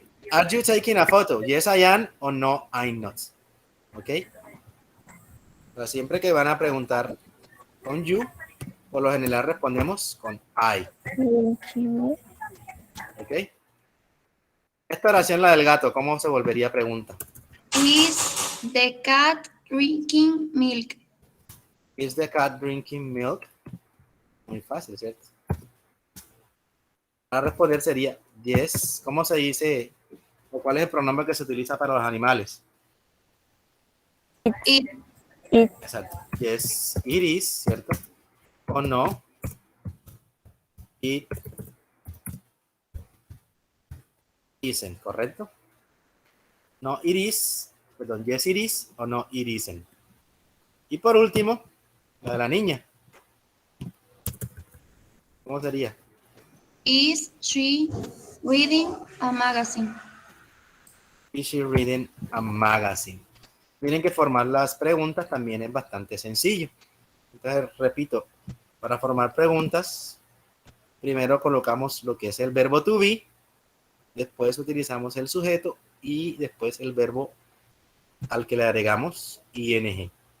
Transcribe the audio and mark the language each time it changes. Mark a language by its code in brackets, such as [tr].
[en] Are you taking a photo? Yes, I am, o no, I'm not. ¿Ok? [es] Pero siempre que van a preguntar con you, por lo general respondemos con I. ¿Ok? Esta oración, la del gato, ¿cómo se volvería pregunta? [en] Is the cat drinking milk? Is the cat drinking milk? [es] Muy fácil, ¿cierto? Para responder sería yes. ¿Cómo se dice? ¿O cuál es el pronombre que se utiliza para los animales? [en] It Exacto. Yes, it is, [es] ¿cierto? O no, [en] it isn't, [es] ¿correcto? [en] No, it is, [es] perdón, [en] yes, it is, o no, it isn't. [es] Y por último, la de la niña. ¿Cómo sería? [en] is she reading a magazine? Is she reading a magazine? [es] Miren que formar las preguntas también es bastante sencillo. Entonces, repito, para formar preguntas, primero colocamos lo que es el verbo to be, después utilizamos el sujeto y después el verbo al que le agregamos ing.